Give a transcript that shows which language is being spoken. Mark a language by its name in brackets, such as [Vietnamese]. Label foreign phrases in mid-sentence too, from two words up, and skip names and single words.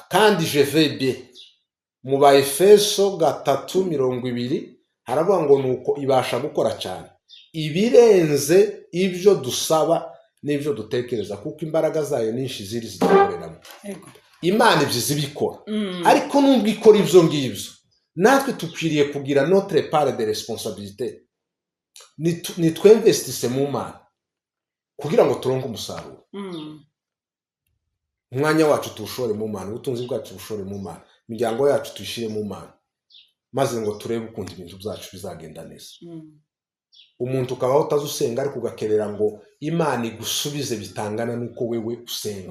[Kinyarwanda] Kandi jevebe mu Baefeso 3:20 haravuga ngo nuko ibasha gukora cyane ibirenze ibyo dusaba n'ibyo dutekereza, kuko imbaraga zayo nyinshi ziri zidukoreramo. Imana ibyo zibikora, ariko nubwo ikora ibyo ngibyo, natwe tukwiriye kugira [French] notre part de responsabilité. [Kinyarwanda] Ni twinvestise mu Mana kugira ngo turonke umusaruro. Umwanya wacu tuwushore mu Mana, ubutunzi bwacu bushore mu Mana, imiryango yacu tuyishire mu Mana, maze ngo turebe ukuntu ibintu byacu bizagenda neza. Umuntu ukabaho utazusenga ariko ugakerera ngo Imana igusubize bitangana nuko wewe usenga.